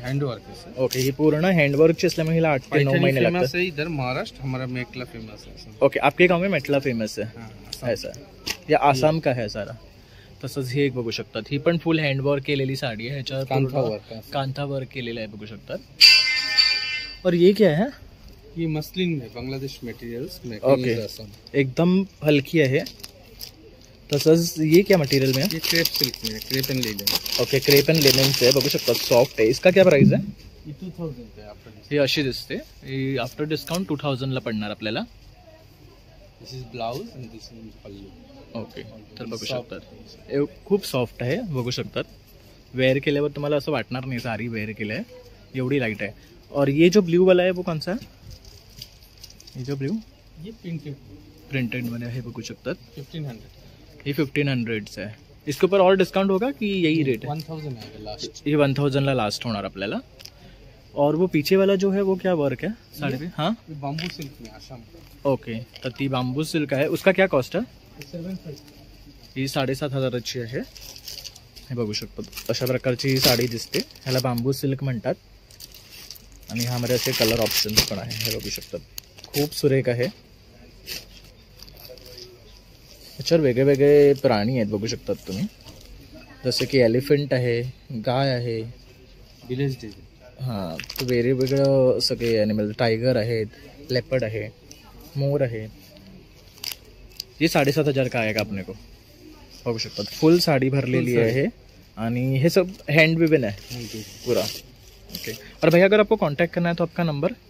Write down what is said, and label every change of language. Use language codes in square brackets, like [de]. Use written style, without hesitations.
[hi] Handwork है sir. [mr] Okay, ही पूर्ण हँडवर्कची असल्यामुळे हिला 8 ते 9 महिने [hi] फेमस [mr] लागतात. [hi] है इधर महाराष्ट्र. हमारा मेटला फेमस है. ओके, आपके गांव में मेटला फेमस है हाँ, ऐसा? या आसाम का है सारा? [mr] तसंच ही एक बघू शकतात. ही पण फुल हँडवर्क केलेली साडी आहे. ह्याच्यावर कांथा पूर्ण [hi] वर्क है. [mr] कांथा वर्क केलेलं आहे बघू शकतात. [hi] और ये क्या है? ये मसलिन में बांग्लादेश मटेरियल्स में. [mr] ओके, एकदम हलकी आहे. [hi] तसंच ये क्या मटेरियल में है? ये क्रेप सिल्क में है. Crepe and linen. [mr] Okay, crepe end lemon से बघू शकतात सॉफ्ट आहे. [hi] इसका क्या प्राइस है? ये 2000 पे आफ्टर डिस्काउंट. [mr] ही अशी दिसते. ही आफ्टर डिस्काउंट 2000 ला पडणार आपल्याला. [en] This is blouse and this is pallu. [mr] Okay, तर बघू शकतात खूप सॉफ्ट आहे बघू शकतात. वेअर केल्यावर तुम्हाला असं वाटणार नाही साडी वेअर केलं आहे, एवढी लाईट आहे. [hi] और ये जो ब्लू वाला है वो कौन सा है? ये जो ब्लू ये [mr] प्रिंटेड मध्ये आहे बघू शकतात. [hi] 1500. ये 1500 है. इसके ऊपर और डिस्काउंट होगा कि यही रेट है? 1000 है लास्ट. [mr] ये 1000 ला लास्ट होणार आपल्याला. [hi] और वो पीछे वाला जो है वो क्या वर्क है साड़ी पे? हाँ, ये बाम्बू सिल्क में आसाम का. [mr] ओके, तर ती बांबू सिल्क आहे. [hi] उसका क्या कॉस्ट है? 750. [mr] ही 7500ची आहे. हे बघू शकतो अशा प्रकारची ही साडी दिसते. ह्याला बांबू सिल्क म्हणतात आणि ह्यामध्ये असे कलर ऑप्शन्स पण आहे. हे बघू शकतात खूप सुरेख आहे. याच्यावर वेगळे वेगळे प्राणी आहेत बघू शकतात तुम्ही. जसं की एलिफंट आहे, गाय आहे, [en] Village design. [mr] हां, तर वेगवेगळं सगळे ॲनिमल, टायगर आहेत, लेपर्ड आहे, मोर आहे. [hi] ये 7,500 का आएगा अपने को, [mr] बघू शकतात. [hi] फुल साड़ी [mr] भरलेली आहे आणि [hi] हे सब हैंड विवन है पूरा. [en] Okay. [hi] और भैया अगर आपको कांटेक्ट करना है तो आपका नंबर